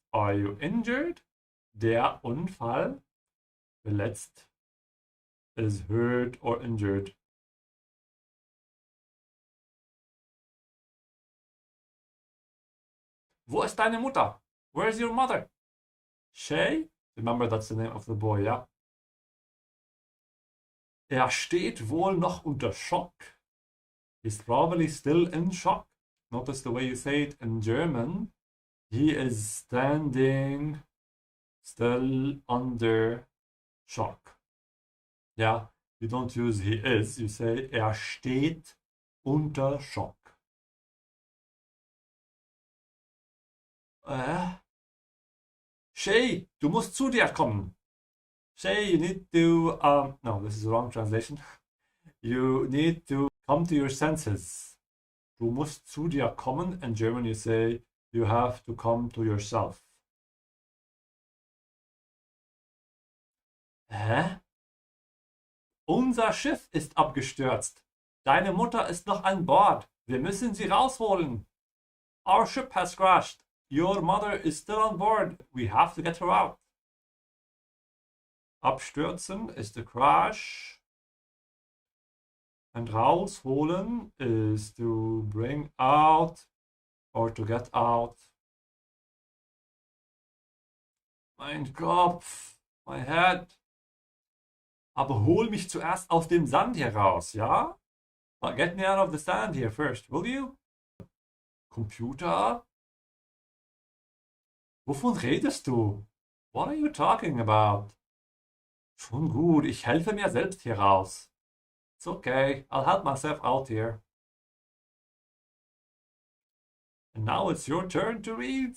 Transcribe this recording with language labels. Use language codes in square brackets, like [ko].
[en] Are you injured? Der Unfall. Verletzt is hurt or injured. [de] Wo ist deine Mutter? [en] Where is your mother? [de] Shay? [en] Remember, that's the name of the boy, yeah? [de] Er steht wohl noch unter Schock. [en] He's probably still in shock. Notice the way you say it in German. He is standing still under shock. Yeah, you don't use he is, you say [de] er steht unter Schock. Shay, du musst zu dir kommen. [en] Shay, you need to, no, this is the wrong translation. You need to come to your senses. [de] Du musst zu dir kommen. [en] In German you say, you have to come to yourself. Hä? [de] Unser Schiff ist abgestürzt. Deine Mutter ist noch an Bord. Wir müssen sie rausholen. [en] Our ship has crashed. Your mother is still on board. We have to get her out. Abstürzen ist the crash. And rausholen is to bring out or to get out. [de] Mein Kopf, [en] my head. [de] Aber hol mich zuerst aus dem Sand hier raus, ja? [en] Get me out of the sand here first, will you? Computer? [de] Wovon redest du? [en] What are you talking about? [de] Schon gut, ich helfe mir selbst hier raus. [en] It's okay, I'll help myself out here. And now it's your turn to read.